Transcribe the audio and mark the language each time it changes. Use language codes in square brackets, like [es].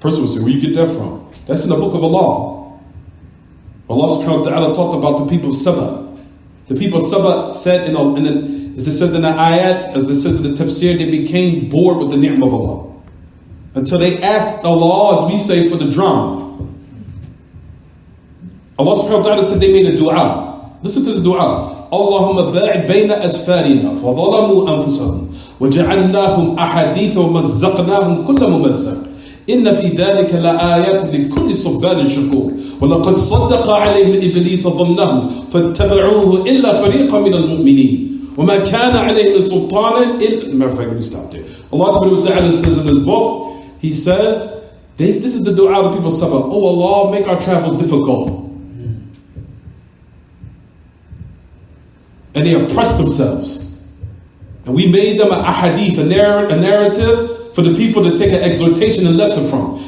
[en] Person would say, where you get that from? That's in the book of Allah. Allah subhanahu wa ta'ala talked about the people of Saba. The people of Saba said, as it says in the ayat, as it says in the tafsir, they became bored with the ni'mah of Allah. Until they asked Allah, as we say, for the drama. Allah subhanahu wa ta'ala said they made a dua. Listen to this dua. [ar] Allahumma ba'id bayna asfarina fa dhalamu anfusahum وجعلناهم أحاديث ومزقناهم كل ممزق إن في ذلك لآيات لكل صبار شكور ولقد صدق عليهم إبليس ظنه فاتبعوه إلا فريقا من المؤمنين وما كان عليه سلطان إلا. [en] Matter of fact, let me stop there. Allah subhanahu wa ta'ala says in His book, He says, this is the dua of the people of Sabah. Oh Allah, make our travels difficult. And they oppressed themselves. And we made them a ahadith, a narrative for the people to take an exhortation and lesson from.